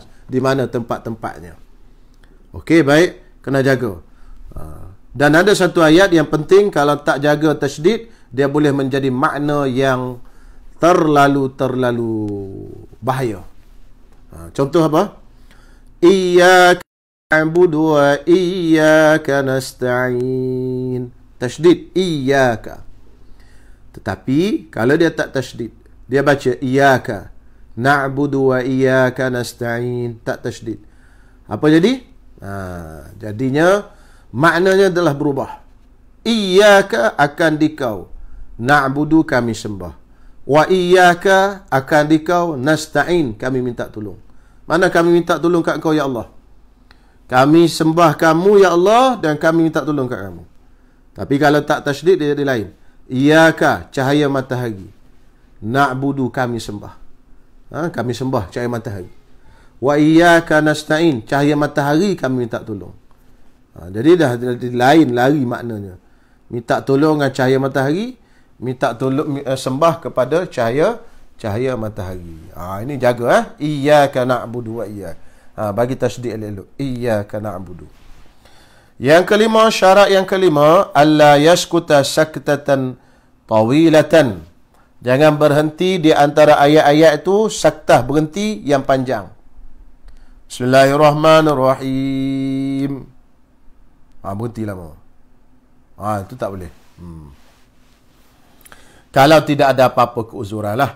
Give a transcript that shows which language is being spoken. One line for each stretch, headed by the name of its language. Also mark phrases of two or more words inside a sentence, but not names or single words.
Malay: Di mana tempat-tempatnya. Okey, baik. Kena jaga. Dan ada satu ayat yang penting, kalau tak jaga tashdid, dia boleh menjadi makna yang terlalu bahaya. Contoh apa?
Arabic: إياك نعبد وإياك نستعين.
Malay: Tashdid iyyaka. Tetapi kalau dia tak tashdid, dia baca
Arabic: إياك نعبد وإياك نستعين,
Malay: tak tashdid, apa jadi? Jadinya maknanya adalah berubah. Iyyaka akan dikau, na'budu kami sembah, wa iyyaka akan dikau, nasta'in kami minta tolong. Mana kami minta tolong kat engkau
Arabic: يا الله?
Malay: Kami sembah kamu
Arabic: يا الله
Malay: dan kami minta tolong kat kamu. Tapi kalau tak tasydid dia jadi lain. Iyyaka, cahaya matahari. Na'budu, kami sembah. Kami sembah cahaya matahari.
Arabic: وإياك نستعين,
Malay: cahaya matahari kami minta tolong. Jadi dah lain lari maknanya. Minta tolong dengan cahaya matahari, minta tolong sembah kepada cahaya matahari. Ini jaga
Arabic: إياك نعبد وإياك.
Malay: Bagi tasydid elok.
Arabic: إياك نعبد.
Malay: Yang kelima, syarat yang kelima,
Arabic: ألا يسكت سكتة طويلة.
Malay: Jangan berhenti di antara ayat-ayat itu saktah, berhenti yang panjang.
Arabic: بسم الله الرحمن الرحيم.
Malay: Berhenti lama. Itu tak boleh. Kalau tidak ada apa-apa keuzuran lah.